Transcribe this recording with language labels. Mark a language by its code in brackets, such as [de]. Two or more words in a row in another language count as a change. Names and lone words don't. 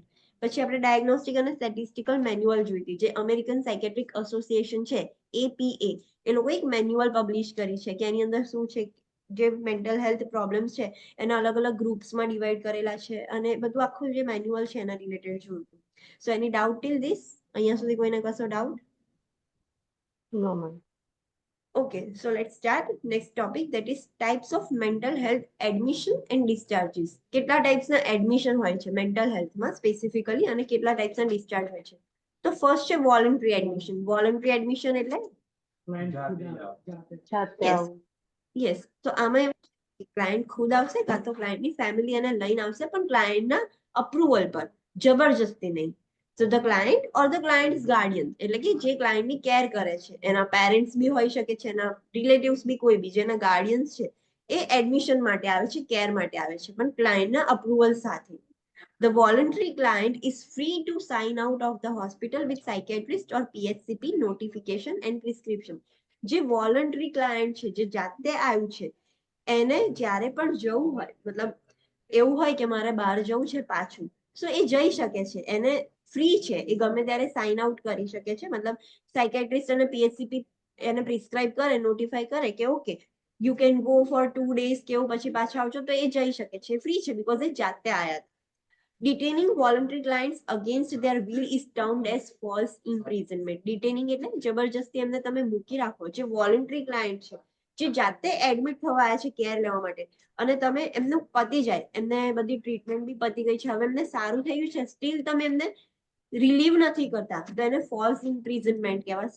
[gu] પછી આપણે ડાયગ્નોસ્ટિક અને સ્ટેટિસ્ટિકલ મેન્યુઅલ જોઈ હતી, જે અમેરિકન સાયકેટ્રિક એસોસિએશન છે, APA, એ લોકો એક મેન્યુઅલ પબ્લિશ કરી છે કે એની અંદર શું છે, જે [en] mental health problems [gu] છે એના અલગ અલગ ગ્રુપ્સમાં ડિવાઈડ કરેલા છે, અને બધું આખું જે મેન્યુઅલ છે એના રિલેટેડ જોયું. [en] so any doubt till this? [gu] અહીંયા સુધી કોઈને કશો ડાઉટ? [en] No ma'am. Okay, so let's start next topic, that is types of mental health admission and discharges. [gu] કેટલા ટાઈપ્સના એડમિશન હોય છે [en] mental health [gu] સ્પેસિફિકલી, અને કેટલા ટાઈપ્સના ડિસ્ચાર્જ હોય છે? તો ફર્સ્ટ છે [en] voluntary admission. voluntary admission [gu] એટલે જાતે [en] Yes. [gu] આવું. યસ, તો આમાં ક્લાયન્ટ ખુદ આવશે કાં તો ક્લાયન્ટની ફેમિલી એને લઈને આવશે, પણ ક્લાયન્ટના અપ્રુવલ પર, જબરજસ્તી નહીં. [en] So the client or the client's guardian, [gu] એટલે કે જે ક્લાયન્ટની કેર કરે છે, એના પેરેન્ટ્સ બી હોઈ શકે છે, એના રિલેટિવ્સ બી કોઈ બી જેના ગાર્ડિયન્સ છે, એ એડમિશન માટે આવે છે, કેર માટે આવે છે, પણ ક્લાયન્ટના અપ્રુવલ સાથે. [en] The voluntary client is free to sign out of the hospital with psychiatrist or PHCP notification and prescription. [gu] જે [en] voluntary client [gu] છે, જે જાતે આવ્યું છે, એને જ્યારે પણ જવું હોય, મતલબ એવું હોય કે મારે બહાર જવું છે પાછું, સો એ જઈ શકે છે, એને ફ્રી છે, એ ગમે ત્યારે [en] sign out [gu] કરી શકે છે. મતલબ સાયકેટ્રિસ્ટ અને PHCP એને પ્રિસ્ક્રાઇબ કરે, નોટિફાઈ કરે કે ઓકે [en] you can go for 2 days [gu] કે એવું પછી પાછા આવજો તો એ જઈ શકે છે, ફ્રી છે, બીકોઝ એ જાતે આયા. [en] Detaining voluntary clients against their will is termed as false imprisonment. [gu] Detaining એટલે જબરજસ્તી એમને તમે મૂકી રાખો. જે [en] voluntary client [gu] છે, જે જાતે એડમિટ થવા આવ્યા છે કેર લેવા માટે, અને તમે એમનું પતી જાય, એમને બધી ટ્રીટમેન્ટ બી પતી ગઈ છે, હવે એમને સારું થયું છે, સ્ટીલ તમે એમને રિલીવ નથી કરતા, તો એને [en] false imprisonment [gu] કહેવાશે.